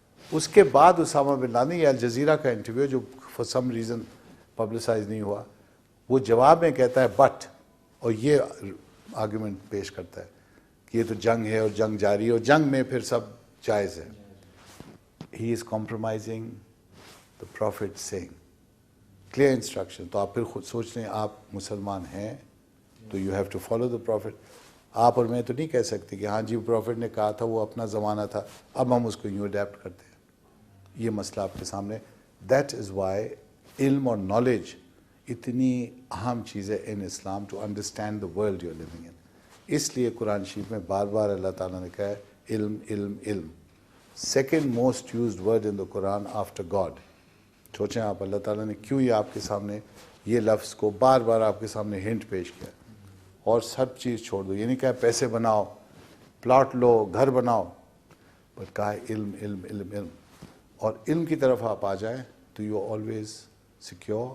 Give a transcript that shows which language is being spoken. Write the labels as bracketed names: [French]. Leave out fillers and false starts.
[Urdu] اس کے بعد Usama bin Laden, یہ الجزیرہ کا انٹرویو جو [English] for some reason [Urdu] پبلسائز نہیں ہوا, وہ جواب میں کہتا ہے بٹ, اور یہ آرگیومنٹ پیش کرتا ہے کہ یہ تو جنگ ہے اور جنگ جاری ہے اور جنگ میں پھر سب جائز ہے. [English] He is compromising the Prophet saying. Clear instruction. [Urdu] تو آپ پھر خود سوچ لیں آپ مسلمان ہیں تو [English] you have to follow the Prophet. [Urdu] آپ اور میں تو نہیں کہہ سکتے کہ ہاں جی پروفٹ نے کہا تھا وہ اپنا زمانہ تھا اب ہم اس کو یوں اڈیپٹ کرتے ہیں. یہ مسئلہ آپ کے سامنے. [English] that is why علم اور knowledge [Urdu] اتنی اہم چیز ہے [English] In Islam to understand the world you are living in. [Urdu] اس لیے قرآن شریف میں بار بار اللہ تعالیٰ نے کہا ہے علم علم علم. [English] Second most used word in the Quran after God. [Urdu] سوچیں آپ اللہ تعالیٰ نے کیوں یہ آپ کے سامنے یہ لفظ کو بار بار آپ کے سامنے ہنٹ پیش کیا اور سب چیز چھوڑ دو. یہ نہیں کہا پیسے بناؤ پلاٹ لو گھر بناؤ بٹ کہا علم علم علم علم. اور علم کی طرف آپ آ جائیں تو [English] You always secure.